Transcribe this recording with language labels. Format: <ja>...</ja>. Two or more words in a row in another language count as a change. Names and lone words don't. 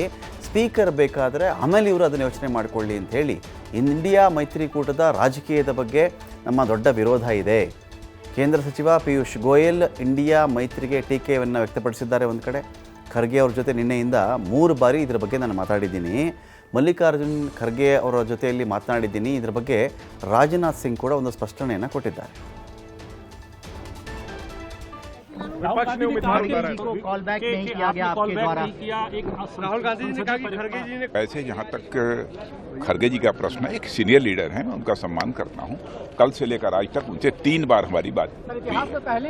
<kn>ಸ್ಪೀಕರ್ ಬೇಕಾದರೆ ಆಮೇಲೆ ಇವರು ಅದನ್ನು ಯೋಚನೆ ಮಾಡಿಕೊಳ್ಳಿ ಅಂಥೇಳಿ ಇಂಡಿಯಾ ಮೈತ್ರಿಕೂಟದ ರಾಜಕೀಯದ ಬಗ್ಗೆ ನಮ್ಮ ದೊಡ್ಡ ವಿರೋಧ ಇದೆ. ಕೇಂದ್ರ ಸಚಿವ ಪಿಯೂಷ್ ಗೋಯಲ್ ಇಂಡಿಯಾ ಮೈತ್ರಿಗೆ ಟೀಕೆಯನ್ನು ವ್ಯಕ್ತಪಡಿಸಿದ್ದಾರೆ. ಒಂದು ಕಡೆ ಖರ್ಗೆ ಅವ್ರ ಜೊತೆ ನಿನ್ನೆಯಿಂದ 3 ಬಾರಿ ಇದರ ಬಗ್ಗೆ ನಾನು ಮಾತಾಡಿದ್ದೀನಿ. ಮಲ್ಲಿಕಾರ್ಜುನ್ ಖರ್ಗೆ ಅವರ ಜೊತೆಯಲ್ಲಿ ಮಾತನಾಡಿದ್ದೀನಿ. ಇದರ ಬಗ್ಗೆ ರಾಜನಾಥ್ ಸಿಂಗ್ ಕೂಡ ಒಂದು ಸ್ಪಷ್ಟನೆಯನ್ನು ಕೊಟ್ಟಿದ್ದಾರೆ.</kn> <hi>विपक्ष ने उम्मीदवार उतारा है, कॉल बैक नहीं किया गया आपके द्वारा। राहुल गांधी जी ने कहा कि खड़गे जी ने ऐसे जहाँ तक खड़गे जी का प्रश्न है, एक</hi> <en>senior leader</en> <hi>हैं, मैं उनका सम्मान करता हूँ। कल से लेकर आज तक उनसे 3 बार हमारी बात हुई है।</hi>